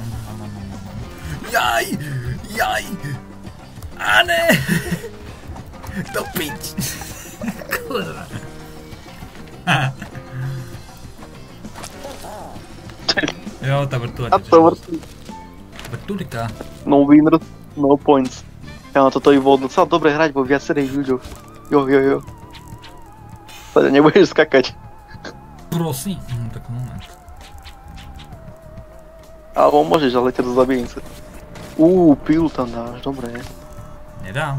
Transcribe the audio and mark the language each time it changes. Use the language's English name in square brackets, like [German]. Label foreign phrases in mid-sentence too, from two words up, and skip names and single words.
[Slovak] Jaj! A ne! Do pič! Kurva. Jo, tá vrtula A to vrtí. Vrtulika. [English] No winner, no points. [Slovak] Ja, toto by bolo docela dobre hrať vo viacerých ľuďoch. Jo. Sa nebudeš skakať. Prosím. Tak moment. Alebo môžeš, ale ťa to zabijem sa. Pilu tam dáš, dobre. Nedám.